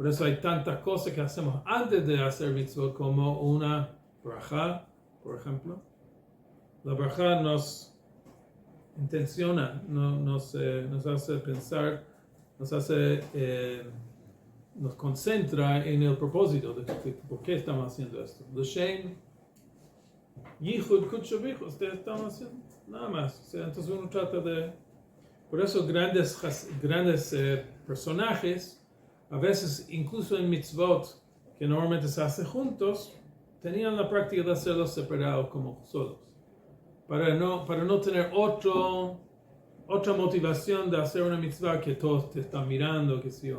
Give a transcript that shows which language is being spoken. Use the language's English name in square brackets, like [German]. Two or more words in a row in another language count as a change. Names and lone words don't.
[Spanish] Por eso hay tantas cosas que hacemos antes de hacer mitzvot, como una braja, por ejemplo. La braja nos intenciona, nos hace pensar, nos concentra en el propósito de por qué estamos haciendo esto. [Hebrew] לשם יחוד קודשו ביחוד, [Spanish] ustedes están haciendo nada más. O sea, entonces uno trata de... Por eso grandes personajes, a veces incluso en mitzvot, que normalmente se hace juntos, tenían la práctica de hacerlos separados como solos. Para no tener otra motivación de hacer una mitzvah que todos te están mirando, que sí yo.